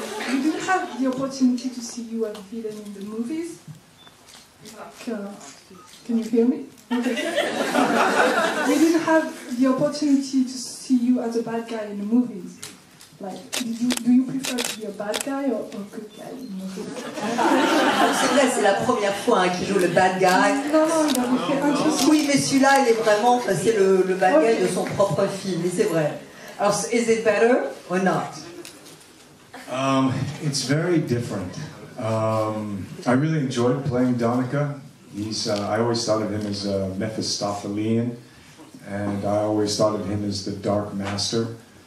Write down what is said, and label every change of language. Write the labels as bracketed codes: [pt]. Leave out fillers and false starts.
[en] You didn't have the opportunity to see you as a villain in the movies, Can you hear me? Okay. We didn't have the opportunity to see you as a bad guy in the movies. Like, do you prefer to be a bad guy or a good guy in the movies? [fr] C'est vrai, c'est la première fois hein, qu'il joue le [en] bad guy. [fr] Non, il avait fait un truc. Oui, mais celui-là, il est vraiment, enfin, c'est le [en] bad guy [fr] de son propre film, et c'est vrai. [en] Alors, is it better or not? It's very different. I really enjoyed playing Donica. I always thought of him as a Mephistophelian, and I always thought of him as the Dark Master.